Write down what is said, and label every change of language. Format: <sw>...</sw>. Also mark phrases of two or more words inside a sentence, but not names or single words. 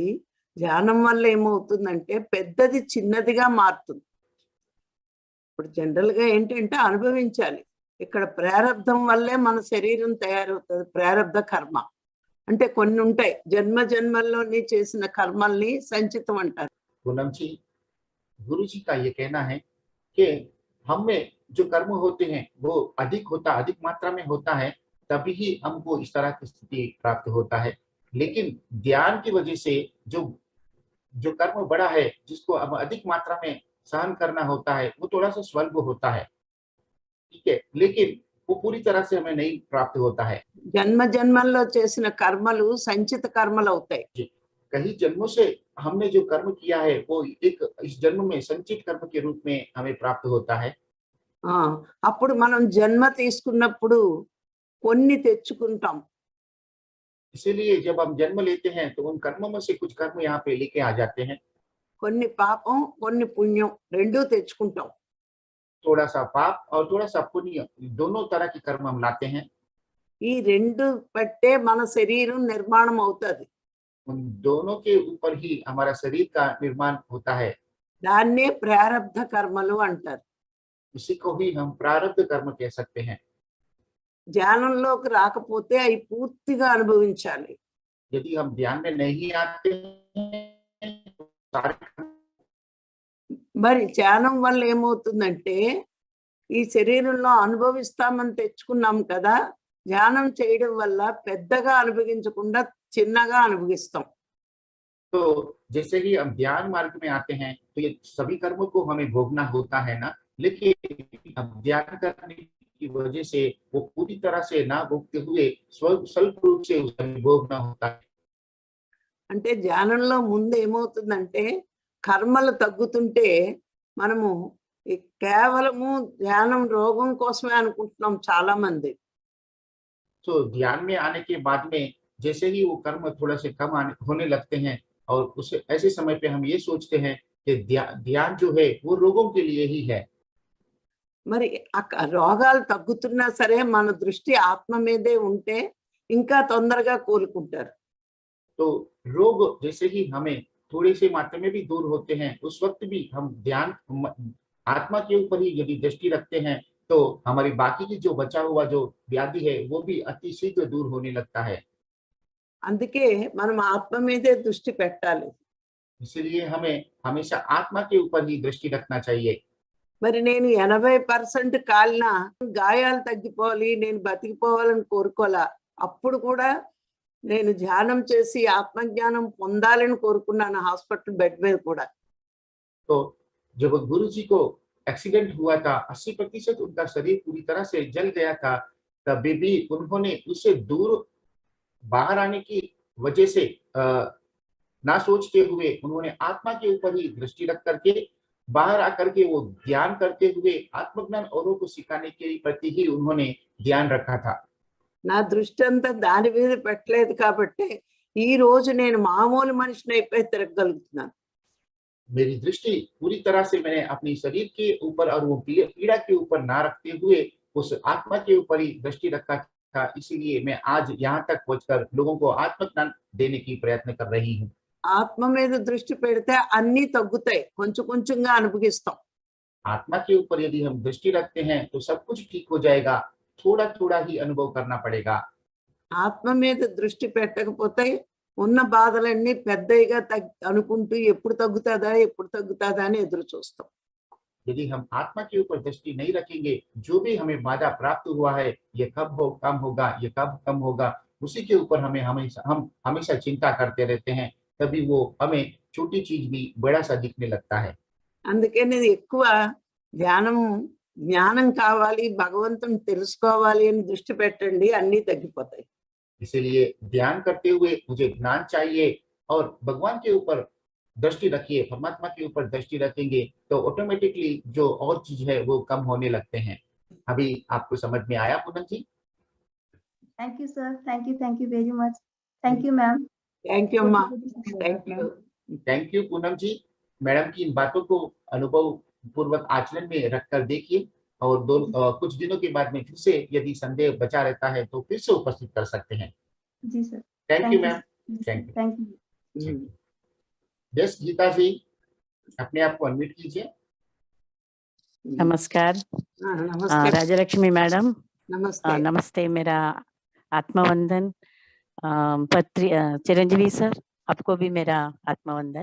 <te>ధ్యానం వల్ల ఏమవుతుందంటే పెద్దది చిన్నదిగా మారుతుంది. ఇప్పుడు జనరల్ గా ఏంటంటే అనుభవించాలి. ఇక్కడ ప్రారబ్ధం వల్లే మన శరీరం తయారవుతుంది. ప్రారబ్ధ కర్మ అంటే కొన్ని ఉంటాయి, జన్మ జన్మల్లోని చేసిన కర్మల్ని సంచితం అంటారు.</te> <hi>पूनम जी, गुरु जी का ये कहना है कि हम में जो कर्म होते हैं वो अधिक मात्रा में होता है, तभी ही हमको इस तरह की स्थिति प्राप्त होता है। लेकिन ध्यान की वजह से जो जो कर्म बड़ा है, जिसको अब अधिक मात्रा में सहन करना होता है, वो थोड़ा सा स्वल्प होता है, ठीक है, लेकिन वो पूरी तरह से हमें नहीं प्राप्त होता है।</hi> <te>జన్మ జన్మల్లో చేసిన కర్మలు సంచిత కర్మలు అవుతాయి.</te> <hi>जी, कई जन्मों से हमने जो कर्म किया है वो एक इस जन्म में संचित कर्म के रूप में हमें प्राप्त होता है।</hi> <te>ఆ, అప్పుడు మనం జన్మ తీసుకున్నప్పుడు కొన్ని తెచ్చుకుంటాం.</te> <hi>इसीलिए जब हम जन्म लेते हैं तो उन कर्मों में से कुछ कर्म यहाँ पे लेके आ जाते हैं।</hi> <te>కొన్ని పాపం కొన్ని పుణ్యం రెండూ తెచ్చుకుంటాం.</te> <hi>थोड़ा सा पाप और थोड़ा सा पुण्य, दोनों तरह के कर्म हम लाते हैं।</hi> <te>ఈ రెండు పట్టే మన శరీరం నిర్మాణం అవుతుంది.</te> <hi>उन दोनों के ऊपर ही हमारा शरीर का निर्माण होता है।</hi> <te>దాన్నే ప్రారబ్ధ కర్మలు అంటారు.</te> <hi>इसी को ही हम प्रारब्ध कर्म कह सकते हैं।</hi> <te>ధ్యానంలోకి రాకపోతే అవి పూర్తిగా అనుభవించాలి.</te> <hi>यदि हम ध्यान में नहीं आते हैं तो सारे</hi> <te>మరి ధ్యానం వల్ల ఏమవుతుందంటే ఈ శరీరంలో అనుభవిస్తామని తెచ్చుకున్నాం కదా, ధ్యానం చేయడం వల్ల పెద్దగా అనుభవించకుండా చిన్నగా అనుభవిస్తాం.</te> <hi>तो जैसे ही हम ध्यान मार्ग में आते हैं तो ये सभी कर्मों को हमें भोगना होता है ना, लेकिन हम ध्यान करने की वजह से वो पूरी तरह से ना भोगते हुए स्वल्प रूप से उसे भोगना होता है।</hi> <te>అంటే ధ్యానంలో ముందు ఏమవుతుందంటే కర్మలు తగ్గుతుంటే మనము ఈ కేవలము ధ్యానం రోగం కోసమే అనుకుంటున్నాం చాలా మంది.</te> <hi>तो ध्यान में आने के बाद में जैसे ही वो कर्म थोड़ा से कम होने लगते हैं और उस ऐसे समय पे हम ये सोचते हैं कि ध्यान जो है वो रोगों के लिए ही है।</hi> <te>మరి రోగాలు తగ్గుతున్నా సరే మన దృష్టి ఆత్మ మీదే ఉంటే ఇంకా తొందరగా కోలుకుంటారు.</te> <hi>तो रोग जैसे ही हमें थोड़ी सी मात्रा में भी दूर होते हैं, उस वक्त भी हम ध्यान आत्मा के ऊपर ही यदि दृष्टि रखते हैं तो हमारी बाकी की जो बचा हुआ जो व्याधि है वो भी अति शीघ्र दूर होने लगता है।</hi> <te>అందుకే మనం ఆత్మ మీదే దృష్టి పెట్టాలి.</te> <hi>इसलिए हमें हमेशा आत्मा के ऊपर ही दृष्टि रखना चाहिए।</hi> <te>మరి నేను 80% కాలినా గాయాలు తగ్గిపోవాలి, నేను బతికిపోవాలని కోరుకోలా. అప్పుడు కూడా నేను ధ్యానం చేసి ఆత్మజ్ఞానం పొందాలని కోరుకున్నాను</te> <en>hospital bed</en> <te>మీద కూడా.</te> <hi>तो जब गुरु जी को एक्सीडेंट हुआ था, 80% उनका शरीर पूरी तरह से जल गया था, तभी भी उन्होंने उससे दूर बाहर आने की वजह से ना सोचते हुए उन्होंने आत्मा के ऊपर ही दृष्टि रख करके बाहर आकर के वो ध्यान करते हुए आत्मज्ञान औरों को सिखाने के प्रति ही उन्होंने ध्यान रखा था।</hi> <te>నా దృష్టి అంతా దాని మీద పెట్టలేదు కాబట్టి ఈ రోజు నేను మామూలు మనిషిని అయిపోయి తిరగగలుగుతున్నాను.</te> <hi>मेरी दृष्टि पूरी तरह से मैंने अपनी शरीर के ऊपर और वो पीड़ा के ऊपर ना रखते हुए उस आत्मा के ऊपर ही दृष्टि रखा था, इसीलिए मैं आज यहाँ तक पहुंचकर लोगों को आत्मज्ञान देने की प्रयत्न कर रही हूँ।</hi> <te>ఆత్మ మీద దృష్టి పెడితే అన్నీ తగ్గుతాయి, కొంచెం కొంచెంగా అనుభవిస్తాం.</te> <hi>आत्मा के ऊपर यदि हम दृष्टि रखते हैं तो सब कुछ ठीक हो जाएगा, थोड़ा थोड़ा ही अनुभव करना पड़ेगा।</hi> <te>ఆత్మ మీద దృష్టి పెట్టకపోతే ఉన్న బాధలన్నీ పెద్దగా అనుకుంటూ ఎప్పుడు తగ్గుతుందా అని ఎదురు చూస్తాం.</te> <hi>यदि हम आत्मा के ऊपर दृष्टि नहीं रखेंगे, जो भी हमें बाधा प्राप्त हुआ है, ये कब कम होगा, ये कब कम होगा, उसी के ऊपर हम हमेशा चिंता करते रहते हैं, तभी वो हमें छोटी चीज भी बड़ा सा दिखने लगता है।</hi> <te>అందుకని ఎక్కువ జ్ఞానం కావాలి, భగవంతుని తెలుసుకోవాలి అని దృష్టి పెట్టండి, అన్నీ తగ్గిపోతాయి.</te> <hi>इसीलिए ध्यान करते हुए मुझे ज्ञान चाहिए और भगवान के ऊपर दृष्टि रखिए, परमात्मा के ऊपर दृष्टि रखेंगे तो ऑटोमेटिकली जो और चीज है वो कम होने लगते हैं। अभी आपको समझ में आया पूनम जी?</hi> <en>thank you sir, thank you very much, thank you ma'am. thank you అమ్మా, thank you. thank you पूनम जी।</en> <hi>मैडम की इन बातों को अनुभव पूर्वक आचरण में रखकर देखिए और कुछ दिनों के बाद में फिर से यदि संदेह बचा रहता है तो फिर से उपस्थित कर सकते हैं। जी सर,</hi> <en>thank you ma'am, thank you. thank you.</en> <hi>यस गीता जी, अपने आप को अनम्यूट कीजिए। नमस्कार।</hi> <te>నమస్తే.</te> <hi>राजलक्ष्मी मैडम,</hi> <te>నమస్తే.</te> <hi>नमस्ते। मेरा आत्मवंदन। चिरंजीवी सर, आपको भी मेरा आत्मवंदन।</hi>